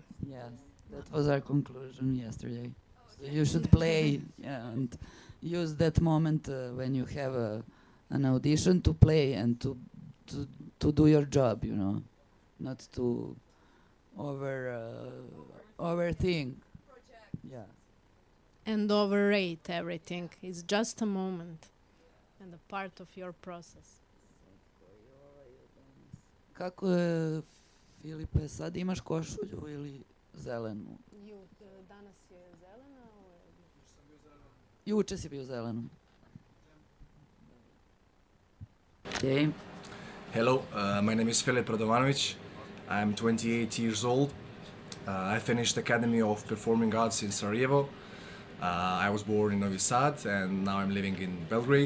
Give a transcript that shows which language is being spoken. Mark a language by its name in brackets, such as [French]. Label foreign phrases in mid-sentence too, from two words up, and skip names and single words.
[English] Yes, that was our conclusion yesterday. So you should play and use that moment when you have an audition to play and to do your job, you know, not to overthink. Yeah. And overrate everything. It's just a moment and a part of your process. [Serbian] Kako je, Filipe, sad imaš košulju ili zelenu? Danas je zelena? Juče si bio zelenom. [English] Okay. Hello, my name is Filip Radovanović. I'm 28 years old. I finished Academy of Performing Arts in Sarajevo. I was born in Novi Sad and now I'm living in Belgrade.